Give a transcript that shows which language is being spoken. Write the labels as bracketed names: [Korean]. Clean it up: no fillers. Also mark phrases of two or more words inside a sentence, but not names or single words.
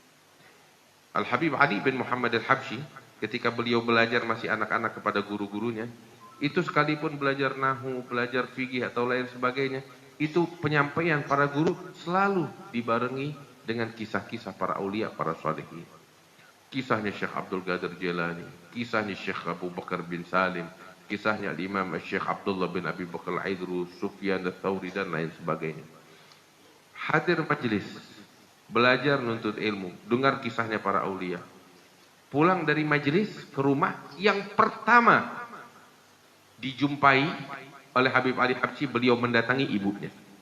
[Indonesian] Al-Habib Ali bin Muhammad Al-Habsyi, ketika beliau belajar masih anak-anak kepada guru-gurunya, itu sekalipun belajar nahwu, belajar fikih atau lain sebagainya, itu penyampaian para guru selalu dibarengi dengan kisah-kisah para aulia, para sholihin. Kisahnya Syekh Abdul Qadir Jailani, kisahnya Syekh Abu Bakar bin Salim, kisahnya Imam Syekh Abdullah bin Abi Bakar Al-Aidrus, Sufyan Ats-Tsauri dan lain sebagainya. Hadir majelis, belajar nuntut ilmu, dengar kisahnya para aulia. Pulang dari majelis ke rumah, yang pertama dijumpai oleh Habib Ali Habsyi, beliau mendatangi ibunya.